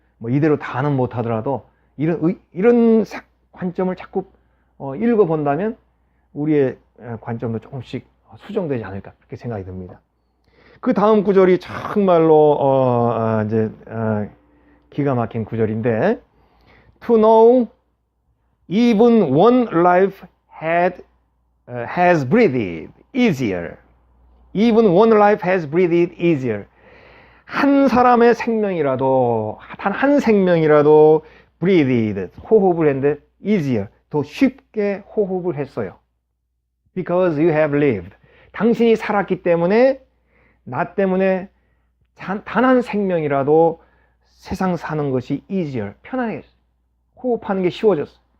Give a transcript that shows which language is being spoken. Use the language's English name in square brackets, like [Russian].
[Korean] 뭐 이대로 다는 못하더라도 이런 관점을 자꾸 읽어본다면 우리의 관점도 조금씩 수정되지 않을까 그렇게 생각이 듭니다. 그 다음 구절이 정말로 이제 기가 막힌 구절인데, [English] to know even one life has breathed easier. Even one life has breathed easier. [Korean] 한 사람의 생명이라도, 단 한 생명이라도 breathed, 호흡을 했는데 easier, 더 쉽게 호흡을 했어요. [English] Because you have lived. [Korean] 당신이 살았기 때문에, 나 때문에 단 한 생명이라도 세상 사는 것이 easier, 편안해졌어요. 호흡하는 게 쉬워졌어요.